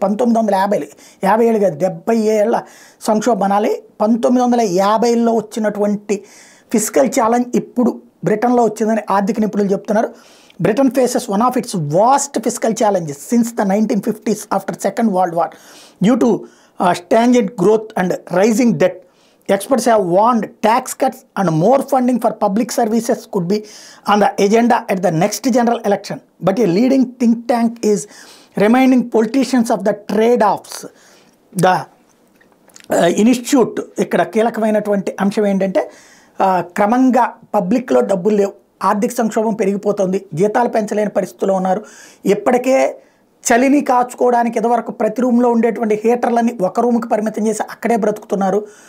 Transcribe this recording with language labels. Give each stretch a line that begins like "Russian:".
Telugu: 1950 కాదు, 70 ఏళ్ల సంక్షోభం అనాలి. 1950లో వచ్చినటువంటి ఫిస్కల్ ఛాలెంజ్ ఇప్పుడు బ్రిటన్లో వచ్చిందని ఆర్థిక నిపుణులు చెప్తున్నారు.
English: Britain faces one of its worst fiscal challenges since the 1950s after Second World War due to stagnant growth and rising debt. Experts have warned tax cuts and more funding for public services could be on the agenda at the next general election. But a leading think tank is reminding politicians of the trade-offs. The
Telugu: institute ఇక్కడ కీలకమైనటువంటి అంశం ఏంటంటే క్రమంగా పబ్లిక్లో డబ్బులు లేవు, ఆర్థిక సంక్షోభం పెరిగిపోతుంది, జీతాలు పెంచలేని పరిస్థితుల్లో ఉన్నారు. ఇప్పటికే చలిని కాచుకోవడానికి ఇదివరకు ప్రతి రూమ్లో ఉండేటువంటి హీటర్లని ఒక రూమ్కి పరిమితం చేసి అక్కడే బ్రతుకుతున్నారు.